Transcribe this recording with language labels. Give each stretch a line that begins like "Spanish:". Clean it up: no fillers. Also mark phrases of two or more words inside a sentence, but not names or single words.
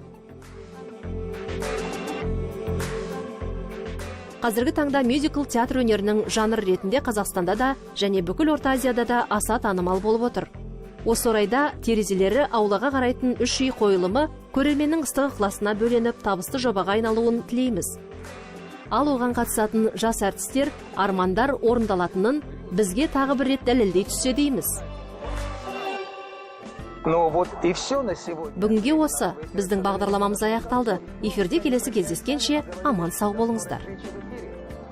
Kazakh: Қазіргі таңда мюзикл театр өнерінің жанр ретінде Қазақстанда да және бүкіл Орта Азияда да аса танымал болып отыр. Осы орайда терезелері аулаға қарайтын үш үй қойылымы көрерменнің ыстық ықыласына бөленіп табысты жобаға айналуын тілейміз. Ал оған қатысатын жас әртістер армандар орындалатынын бізге тағы бір рет дәлелдей түссе дейміз.
Russian: Ну вот и все на сегодня.
Kazakh: Бүгінге осы біздің бағдарламамыз аяқталды. Эфирде келесі кездескенше аман сау болыңыздар.